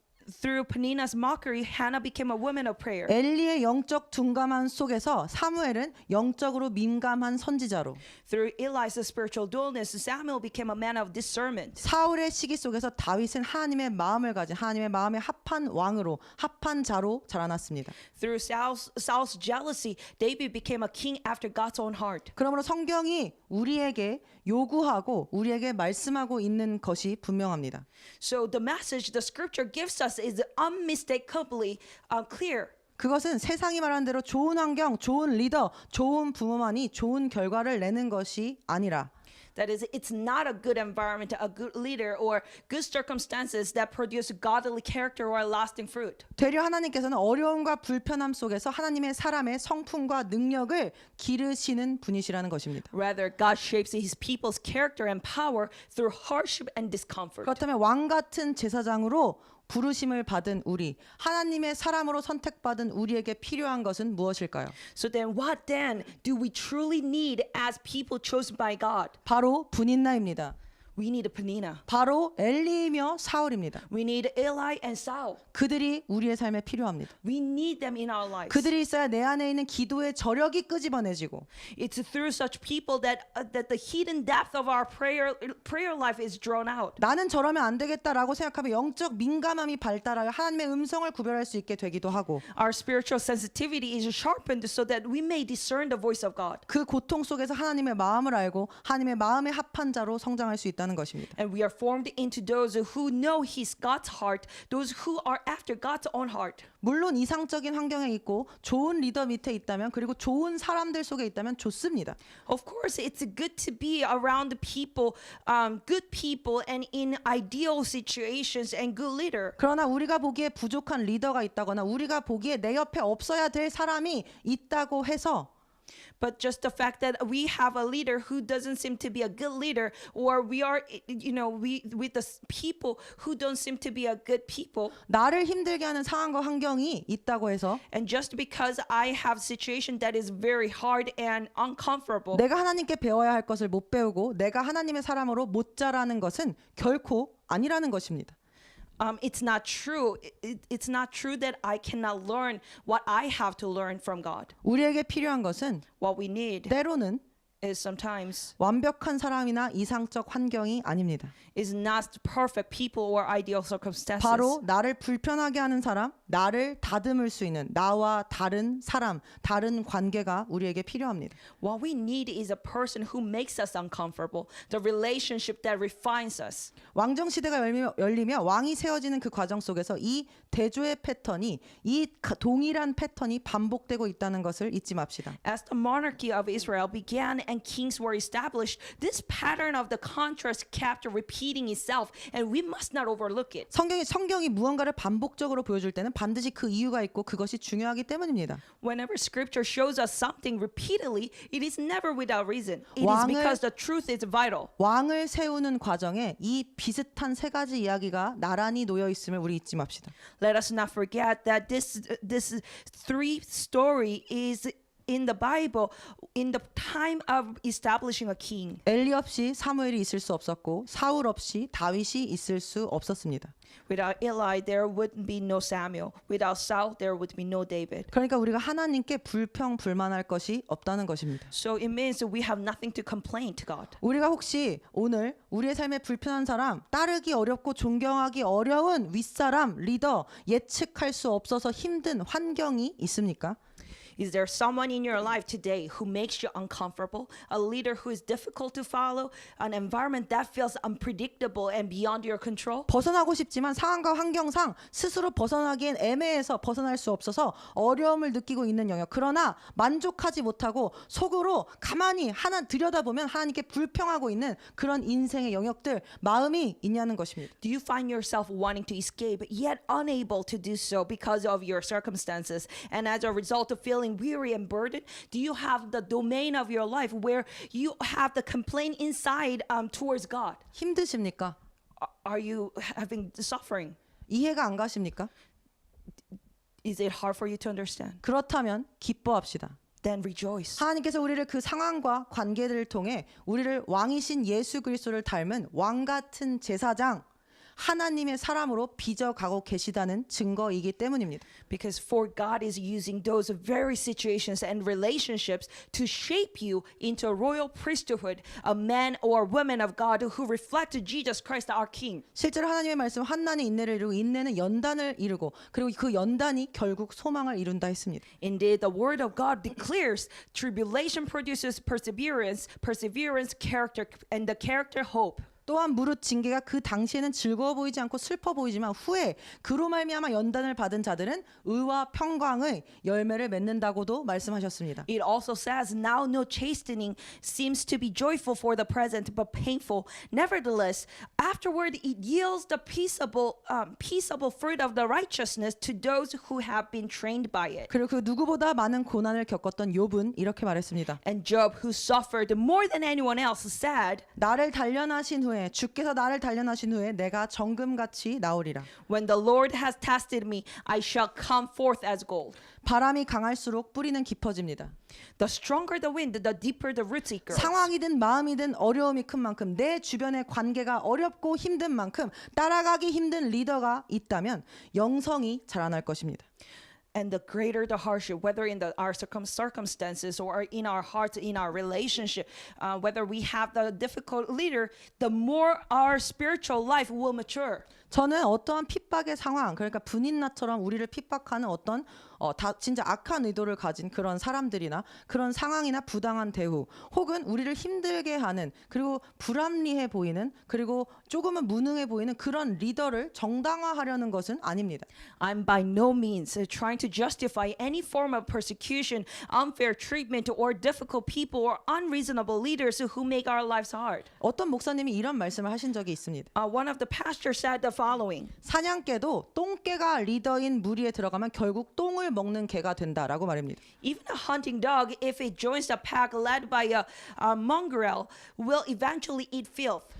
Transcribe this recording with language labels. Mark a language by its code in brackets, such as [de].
[en] Through Peninnah's mockery, Hannah became a woman of prayer. [ko] 엘리의 영적 둔감함 속에서 사무엘은 영적으로 민감한 선지자로 [en] Through Eli's spiritual dullness, Samuel became a man of discernment. [ko] 사울의 시기 속에서 다윗은 하나님의 마음을 가진 하나님의 마음에 합한 왕으로 합한 자로 자라났습니다. [en] Through Saul's jealousy, David became a king after God's own heart. [ko] 그러므로 성경이 우리에게 요구하고 우리에게 말씀하고 있는 것이 분명합니다. [en] So the message the scripture gives us is unmistakably clear. [ko] 그것은 세상이 말하는 대로 좋은 환경, 좋은 리더, 좋은 부모만이 좋은 결과를 내는 것이 아니라 [en] That is, it's not a good environment, a good leader, or good circumstances that produce godly character or lasting fruit. [ko] 되려 하나님께서는 어려움과 불편함 속에서 하나님의 사람의 성품과 능력을 기르시는 분이시라는 것입니다. [en] Rather, God shapes His people's character and power through hardship and discomfort. [ko] 그렇다면 왕 같은 제사장으로 부르심을 받은 우리, 하나님의 사람으로 선택받은 우리에게 필요한 것은 무엇일까요? [en] So then, what then do we truly need as people chosen by God? [ko] 바로 분인나입니다. [en] We need a Peninnah. [ko] 바로 엘리이며 사울입니다. [en] We need Eli and Saul. [ko] 그들이 우리의 삶에 필요합니다. [en] We need them in our lives. [ko] 그들이 있어야 내 안에 있는 기도의 저력이 끄집어내지고 [en] It's through such people that the hidden depth of our prayer life is drawn out. [ko] 나는 저러면 안 되겠다라고 생각하면 영적 민감함이 발달하여 하나님의 음성을 구별할 수 있게 되기도 하고 [en] Our spiritual sensitivity is sharpened so that we may discern the voice of God. [ko] 그 고통 속에서 하나님의 마음을 알고 하나님의 마음에 합한 자로 성장할 수 있다는 것입니다. [en] And we are formed into those who know His God's heart, those who are after God's own heart. [ko] 물론 이상적인 환경에 있고 좋은 리더 밑에 있다면 그리고 좋은 사람들 속에 있다면 좋습니다. [en] Of course, it's good to be around people, good people, and in ideal situations and good leader. [ko] 그러나 우리가 보기에 부족한 리더가 있다거나 우리가 보기에 내 옆에 없어야 될 사람이 있다고 해서 [en] But just the fact that we have a leader who doesn't seem to be a good leader, or we are, we with the people who don't seem to be a good people, [ko] 나를 힘들게 하는 상황과 환경이 있다고 해서 [en] and just because I have a situation that is very hard and uncomfortable, [ko] 내가 하나님께 배워야 할 것을 못 배우고 내가 하나님의 사람으로 못 자라는 것은 결코 아니라는 것입니다. [en] it's not true. It's not true that I cannot learn what I have to learn from God. [ko] 우리에게 필요한 것은 [en] What we need [ko] 때로는 [en] is sometimes [ko] 완벽한 사람이나 이상적 환경이 아닙니다. [en] is not perfect people or ideal circumstances. [ko] 바로 나를 불편하게 하는 사람, 나를 다듬을 수 있는 나와 다른 사람, 다른 관계가 우리에게 필요합니다. [en] What we need is a person who makes us uncomfortable, the relationship that refines us. [ko] 왕정 시대가 열리며 왕이 세워지는 그 과정 속에서 이 대조의 패턴이 이 동일한 패턴이 반복되고 있다는 것을 잊지 맙시다. [en] As the monarchy of Israel began and kings were established, this pattern of the contrast kept repeating itself, and we must not overlook it. [ko] 성경이 무언가를 반복적으로 보여줄 때는 반드시 그 이유가 있고 그것이 중요하기 때문입니다. [en] Whenever scripture shows us something repeatedly, it is never without reason. It is [ko] 왕을- [en] because the truth is vital. [ko] 왕을 세우는 과정에 이 비슷한 세 가지 이야기가 나란히 놓여 있음을 우리 잊지 맙시다. [en] Let us not forget that this three story is in the Bible in the time of establishing a king. [ko] 엘리 없이 사무엘이 있을 수 없었고 사울 없이 다윗이 있을 수 없었습니다. [en] Without Eli, there would be no Samuel. Without Saul, there would be no David. [ko] 그러니까 우리가 하나님께 불평불만할 것이 없다는 것입니다. [en] So it means that we have nothing to complain to God. [ko] 우리가 혹시 오늘 우리의 삶에 불편한 사람, 따르기 어렵고 존경하기 어려운 윗사람, 리더, 예측할 수 없어서 힘든 환경이 있습니까? [en] Is there someone in your life today who makes you uncomfortable? A leader who is difficult to follow? An environment that feels unpredictable and beyond your control? [ko] 벗어나고 싶지만 상황과 환경상 스스로 벗어나기엔 애매해서 벗어날 수 없어서 어려움을 느끼고 있는 영역. 그러나 만족하지 못하고 속으로 가만히 하나 들여다보면 하나님께 불평하고 있는 그런 인생의 영역들, 마음이 있냐는 것입니다. [en] Do you find yourself wanting to escape yet unable to do so because of your circumstances? And as a result of feeling weary and burdened, do you have the domain of your life where you have the complaint inside towards God? [ko] 힘드십니까? [en] Are you having suffering? [ko] 이해가 안 가십니까? [en] Is it hard for you to understand? [ko] 그렇다면 기뻐합시다. [en] Then rejoice. [ko] 하나님께서 우리를 그 상황과 관계들을 통해 우리를 왕이신 예수 그리스도를 닮은 왕 같은 제사장, 하나님의 사람으로 빚어가고 계시다는 증거이기 때문입니다. [en] Because for God is using those very situations and relationships to shape you into a royal priesthood, a man or woman of God who reflect Jesus Christ our King. [ko] 실제로 하나님의 말씀 한난이 인내를 이루고 인내는 연단을 이루고 그리고 그 연단이 결국 소망을 이룬다 했습니다. [en] Indeed, the word of God declares tribulation produces perseverance, perseverance character, and the character hope. [ko] 또한 무릇 징계가 그 당시에는 즐거워 보이지 않고 슬퍼 보이지만 후에 그로 말미암아 연단을 받은 자들은 의와 평강의 열매를 맺는다고도 말씀하셨습니다. [en] It also says, now no chastening seems to be joyful for the present, but painful. Nevertheless, afterward it yields the peaceable fruit of the righteousness to those who have been trained by it. [ko] 그리고 그 누구보다 많은 고난을 겪었던 욥은 이렇게 말했습니다. [en] And Job, who suffered more than anyone else, said, [ko] 나를 단련하신 후에는 때문에 주께서 나를 단련하신 후에 내가 정금같이 나오리라. [en] When the Lord has tested me, I shall come forth as gold. [ko] 바람이 강할수록 뿌리는 깊어집니다. [en] The stronger the wind, the deeper the roots it grows. [ko] 상황이든 마음이든 어려움이 큰 만큼 내 주변의 관계가 어렵고 힘든 만큼 따라가기 힘든 리더가 있다면 영성이 자라날 것입니다. [en] And the greater the hardship, whether in our circumstances or in our hearts, in our relationship, whether we have the difficult leader, the more our spiritual life will mature. [ko] 저는 어떠한 핍박의 상황, 그러니까 분인나처럼 우리를 핍박하는 어떤 진짜 악한 의도를 가진 그런 사람들이나 그런 상황이나 부당한 대우, 혹은 우리를 힘들게 하는, 그리고 불합리해 보이는, 그리고 조금은 무능해 보이는 그런 리더를 정당화하려는 것은 아닙니다. [en] I'm by no means trying to justify any form of persecution, unfair treatment, or difficult people or unreasonable leaders who make our lives hard. [ko] 어떤 목사님이 이런 말씀을 하신 적이 있습니다. [en] One of the pastors said the following. [ko] 사냥개도 똥개가 리더인 무리에 들어가면 결국 똥을 먹는 개가 된다라고 말합니다. [en] Even a hunting dog, if it joins the pack led by a mongrel, will eventually eat filth.